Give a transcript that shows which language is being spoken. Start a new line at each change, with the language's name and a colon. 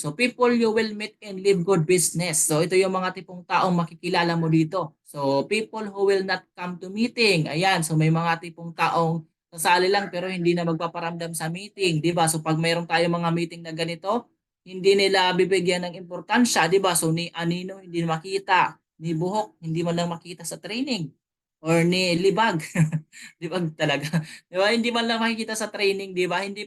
English: So people you will meet in Live Good Business.
Filipino: So ito yung mga tipong taong makikilala mo dito.
English: So people who will not come to meeting.
Filipino: Ayan, so may mga tipong taong sasali lang pero hindi na magpaparamdam sa meeting, 'di ba? So pag mayroon tayong mga meeting na ganito, hindi nila bibigyan ng importansya, 'di ba? So ni Anino hindi makita, ni Buhok hindi man lang makita sa training or ni Libag. Libag talaga. 'Di ba? Hindi man lang makikita sa training, 'di ba?